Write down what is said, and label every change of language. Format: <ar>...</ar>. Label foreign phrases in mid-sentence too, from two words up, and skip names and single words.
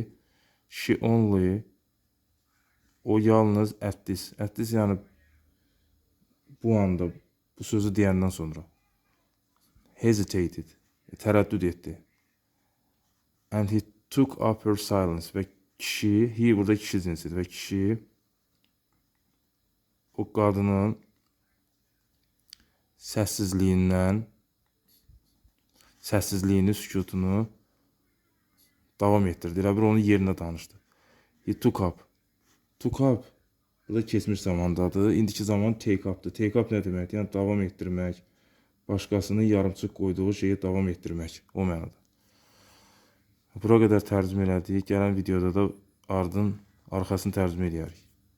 <en>She only,</en> <az>o yalnız</az> <en>at this</en> <az>yəni bu anda, bu sözü deyəndən sonra hesitated, tərəddüd etdi.</az> <en>And he took up her silence,</en> <az>və kişi, he burada kişi cinsidir, və kişi o qadının səssizliyini, sükutunu davam etdirdi. Elə bir onun yerinə danışdı.</az> <en>He took up. Took up.</en> <az>Bu da keçmiş zamandadır. İndiki zaman</az> <en>take up'dır. Take up</en> <az>nə deməkdir? Yəni davam etdirmək. Başqasının yarımçıq qoyduğu şeyi davam etdirmək. O mənada. Bura qədər tərcümə elədik. Gələn videoda da arxasını tərcümə edərik.</az>